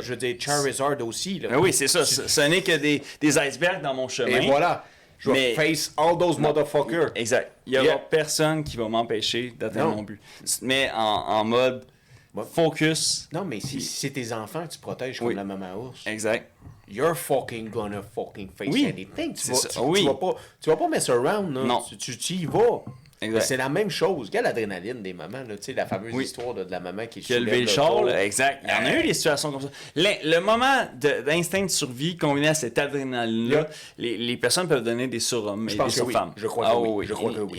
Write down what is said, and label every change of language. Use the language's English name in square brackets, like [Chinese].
[French] Je veux dire, Charizard aussi. Là. Ben oui, c'est ça. Ce n'est que des icebergs dans mon chemin. Et voilà. Je vais [English] face all those motherfuckers. [French] Exact. Il n'y aura personne qui va m'empêcher d'atteindre mon but. Tu te mets en mode focus. Non, mais si c'est tes enfants que tu protèges comme la maman ours, exact. [English] you're fucking gonna fucking face anything. [French] Tu vas pas [English] mess around. [French] Là. Non. Tu y vas. Exact. C'est la même chose. Regarde l'adrénaline des mamans, là, tu sais, la fameuse histoire de la maman qui a levé le char, exact. Il y en a eu des situations comme ça. Le moment d'instinct de survie combiné à cette adrénaline-là, les personnes peuvent donner des surhommes et des surfemmes. Je crois que oui. Je crois que oui.